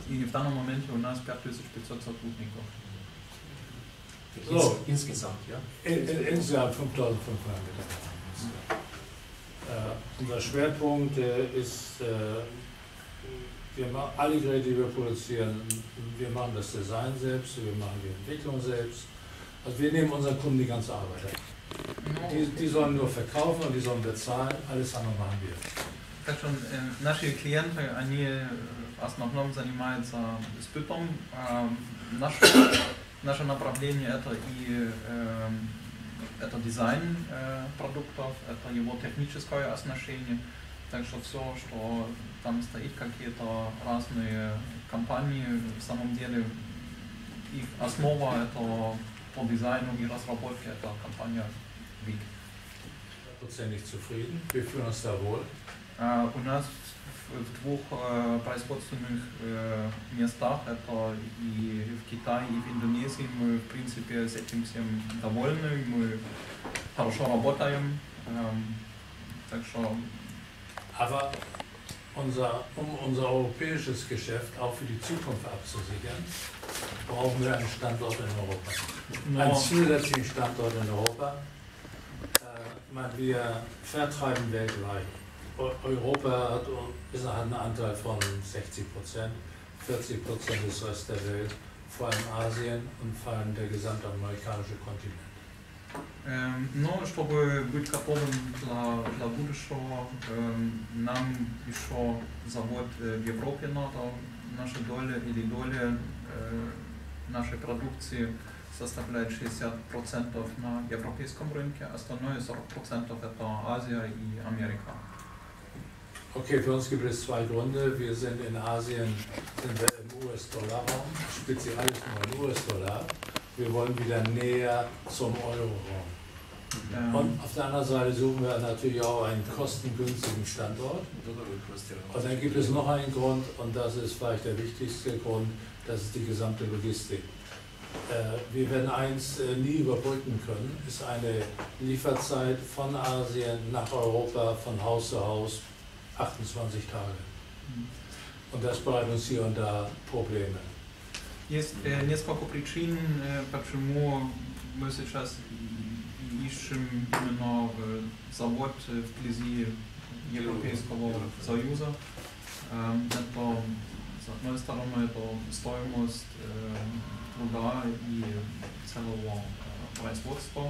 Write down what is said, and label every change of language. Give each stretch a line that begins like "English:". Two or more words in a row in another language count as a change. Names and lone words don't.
Russian: И в данном моменте у нас 5500 сотрудников.
German: So. Insgesamt, ja? Insgesamt 5.500 Mitarbeiter. Unser Schwerpunkt ist, wir machen alle Geräte, die wir produzieren, wir machen das Design selbst, wir machen die Entwicklung selbst. Also wir nehmen unseren Kunden die ganze Arbeit ab. Die sollen nur verkaufen und die sollen bezahlen, alles andere machen wir.
Russian: Так что наши клиенты, они в основном занимаются сбытом. Наше направление это дизайн продуктов, это его техническое оснащение. Так что все, что там стоит, какие-то разные компании, в самом деле их основа это по дизайну и разработке, это компания Big.
German: Hundertprozentig zufrieden, wir fühlen uns da wohl.
Russian: У нас в двух производственных местах, это и в Китае, и в Индонезии, мы в принципе с этим всем довольны, мы хорошо работаем, так что...
German: Aber um unser europäisches Geschäft auch für die Zukunft abzusichern, brauchen wir einen Standort in Europa. Einen zusätzlichen Standort in Europa. Wir vertreiben weltweit. Europa hat einen Anteil von 60%, 40% des Rest der Welt, vor allem Asien und vor allem der gesamtamerikanische Kontinent.
Russian: Но чтобы быть готовым для будущего, нам еще завод в Европе надо. Наша доля или доля нашей продукции составляет 60% на европейском рынке, остальное 40% это Азия и Америка.
German: Okay, für uns gibt es zwei Gründe. Wir sind in Asien im US-Dollar-Raum, speziell alles nur im US-Dollar. Wir wollen wieder näher zum Euro-Raum. Und auf der anderen Seite suchen wir natürlich auch einen kostengünstigen Standort. Und dann gibt es noch einen Grund, und das ist vielleicht der wichtigste Grund, das ist die gesamte Logistik. Wir werden eins nie überbrücken können, ist eine Lieferzeit von Asien nach Europa, von Haus zu Haus, 28 Tage. Und das bereitet uns hier und da Probleme.
Russian: Есть несколько причин, почему мы сейчас ищем именно завод вблизи Европейского Союза. Это, с одной стороны, это стоимость труда и целого производства.